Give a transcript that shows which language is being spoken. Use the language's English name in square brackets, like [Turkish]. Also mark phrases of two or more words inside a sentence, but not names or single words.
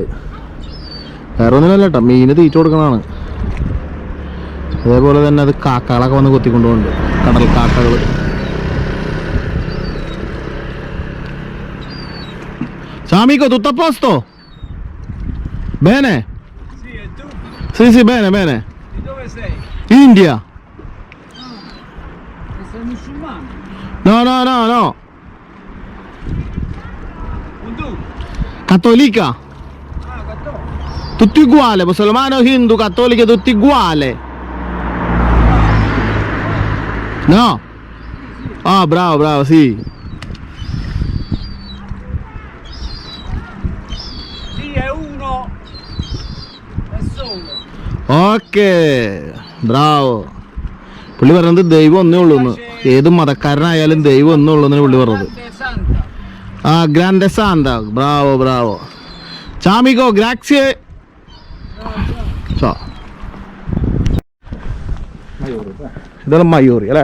[Malayalam] വേറെ ഒന്നുമില്ല കേട്ടോ, മീന് തീറ്റ കൊടുക്കണതാണ്. അതേപോലെ തന്നെ അത് കാക്കകളൊക്കെ വന്ന് കൊത്തിക്കൊണ്ടുപോകുന്നുണ്ട്, കടൽ കാക്കകൾ. [Italian] Amico, tutto a posto? Bene? Sì, e tu? Sì, sì, bene, bene. Di dove sei? India. Sei musulmano? No, no, no, no. Un tu? Cattolica. Ah, cattolico. Tutti uguali, musulmano, hindu, cattoliche, tutti uguali. No? Ah, bravo, bravo, sì. Sì, è uno. È solo. [Malayalam] ഓക്കെ, ബ്രാവോ. പുള്ളി പറഞ്ഞത് ദൈവം ഒന്നേ ഉള്ളൂ എന്ന്. ഏത് മതക്കാരനായാലും ദൈവം ഒന്നേ ഉള്ളൂ എന്ന് പുള്ളി പറഞ്ഞത്. [Italian] Grande Santa. Ah, grande Santa. Bravo, bravo. Ciao amico, grazie. [Malayalam] ഇതാണ് മയൂറി അല്ലേ?